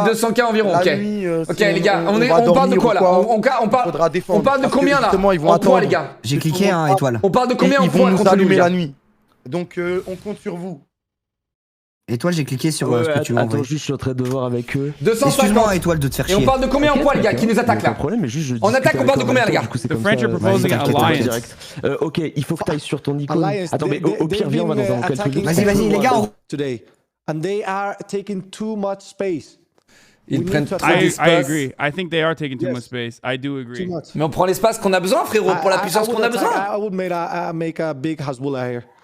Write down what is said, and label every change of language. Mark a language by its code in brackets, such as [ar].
[fr] est 200K environ, ok. Ok, les gars, on parle de quoi là? On parle de combien là? En poids, les gars? J'ai cliqué, hein, Étoile. On parle de combien en poids? Ils vont nous allumer la nuit. Donc, on compte sur vous. Étoile, j'ai cliqué sur ce que tu m'as envoyé. Attends, juste, je suis en train de voir avec eux. 250. Excuse-moi, Étoile, de te faire chier. Et on parle de combien en poids, les gars, qui nous attaquent là? En attaque, on parle de combien, les gars? [en] The French are proposing an alliance. [fr] Ok, il faut que tu ailles sur ton icône. Attends, mais au pire, viens, on va dans un calcul. Vas-y, les gars. [en] Today, and they are taking too much space. [fr] Ils prennent trop [en] I [fr] d'espace. [en] agree. I think they are taking too much space. I do agree. [fr] Mais on prend l'espace qu'on a besoin, frérot, pour la puissance qu'on a besoin. [en] I would make a big Hasbullah here.